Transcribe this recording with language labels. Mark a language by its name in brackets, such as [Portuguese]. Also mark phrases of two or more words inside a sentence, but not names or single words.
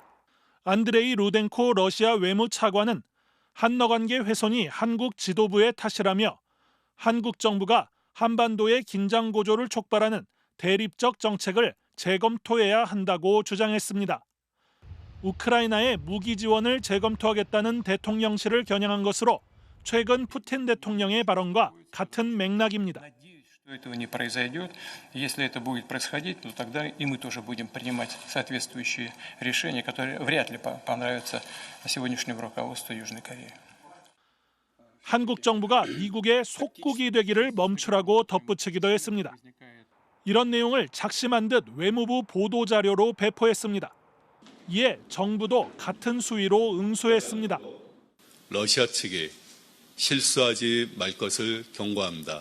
[Korean] 안드레이 루덴코 러시아 외무차관은 한러 관계 훼손이 한국 지도부의 탓이라며 한국 정부가 한반도의 긴장 고조를 촉발하는 대립적 정책을 재검토해야 한다고 주장했습니다. 우크라이나의 무기 지원을 재검토하겠다는 대통령실을 겨냥한 것으로 최근 푸틴 대통령의 발언과 같은 맥락입니다. [Russian] Этого не произойдет. Если это будет происходить, то тогда и мы тоже будем принимать соответствующие решения, которые вряд ли понравятся сегодняшнему руководству Южной Кореи. [Korean] 한국 정부가 미국의 속국이 되기를 멈추라고 덧붙이기도 했습니다. 이런 내용을 작심한 듯 외무부 보도자료로 배포했습니다. 이에 정부도 같은 수위로 응수했습니다. 러시아 측이 실수하지 말 것을 경고합니다.